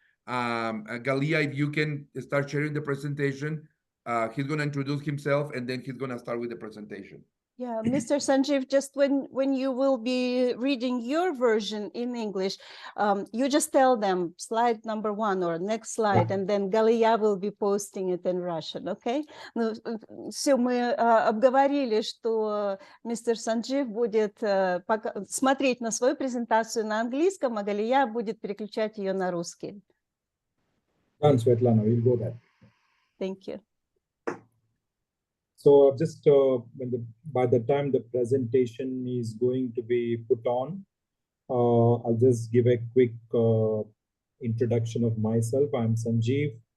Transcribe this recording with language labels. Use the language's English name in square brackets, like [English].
[English] Galia, if you can start sharing the presentation, he's gonna introduce himself and then he's gonna start with the presentation. Yeah, Mr. Sanjeev, just when you will be reading your version in English, you just tell them slide number 1 or next slide, and then Galia will be posting it in Russian, okay? [Russian] Ну, все, мы обговорили, что мистер Санджив будет смотреть на свою презентацию на английском, а Галия будет переключать ее на русский. [English] Done, Svetlana, we'll go there. Thank you. So just by the time the presentation is going to be put on, I'll just give a quick introduction of myself. I'm Sanjeev.